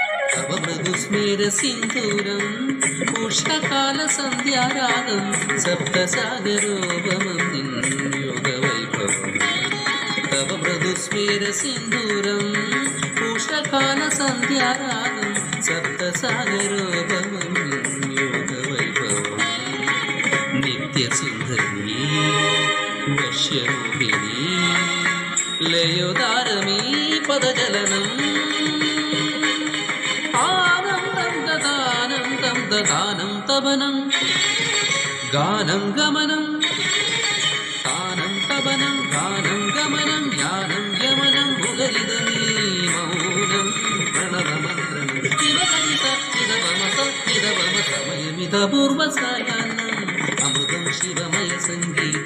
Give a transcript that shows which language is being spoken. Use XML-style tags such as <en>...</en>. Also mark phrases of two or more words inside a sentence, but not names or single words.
<sa>तव मृदुस्मेरसिन्धूरं उष्णकालसन्ध्यारागं सप्तसागरोपमं योगवैभवम् तव मृदुस्मेरसिन्धूरम् उष्णकालसन्ध्यारागं सप्तसागरोपमं योगवैभवम् नित्यसुन्दरी</sa> <ml>വശ്യമോഹിനി ലയോദാരമീ പദചലനം ആനന്ദം ദദാനന്ദം ദദാനം തപനം ഗാനം ഗമനം താനം തപനം ഗാനം ഗമനം യാനം യമനം മുഖരിതമീ മൗനം പ്രണവമന്ത്രം ശിവകവിത ചിദവമ സമയമിത പൂർവസായാനം അമൃതം ശിവമയ സംഗീതം</ml>